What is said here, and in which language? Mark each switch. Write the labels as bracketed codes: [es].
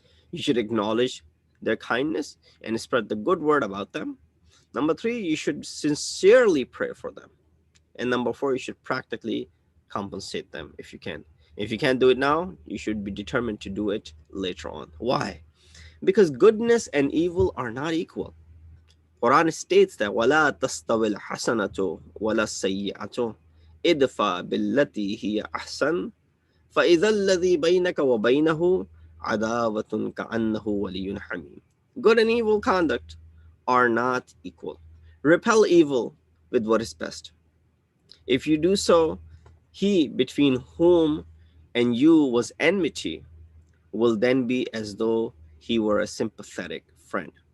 [en] You should acknowledge their kindness and spread the good word about them. Number three, you should sincerely pray for them. And number four, you should practically compensate them if you can. If you can't do it now, you should be determined to do it later on. Why? Because goodness and evil are not equal. Quran states that [ar] وَلَا تَسْتَوِي الْحَسَنَةُ وَلَا السَّيِّئَةُ idfa billati hiya ahsan فَإِذَا الَّذِي بَيْنَكَ وَبَيْنَهُ عَدَاوَةٌ كَأَنَّهُ وَلِيٌّ حَمِيمٌ. [en] Good and evil conduct are not equal. Repel evil with what is best. If you do so, he between whom and you was enmity will then be as though he were a sympathetic friend.